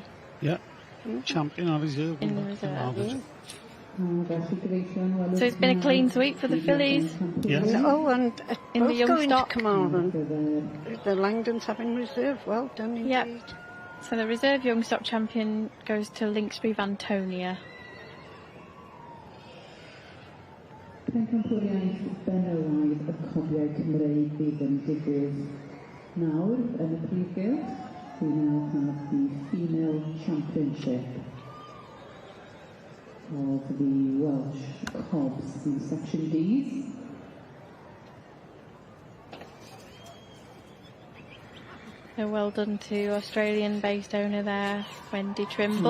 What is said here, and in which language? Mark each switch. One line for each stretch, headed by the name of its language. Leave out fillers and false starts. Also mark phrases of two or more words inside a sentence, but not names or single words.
English: Yeah, champion of reserve. In the reserve. So it's been a clean sweep for the fillies. Yes. And in the young stock. The Langdons having reserve. Well done indeed. Yep. So the reserve young stock champion goes to Lynxbury Vantonia.
Welsh: Pencampwriaeth benywaidd y cobiau Cymreig fydd yn digwydd nawr yn y Prif Gylch.
English: We now have the female championship of the Welsh Cobs in Section D's. So well done to Australian-based owner there, Wendy Trimble.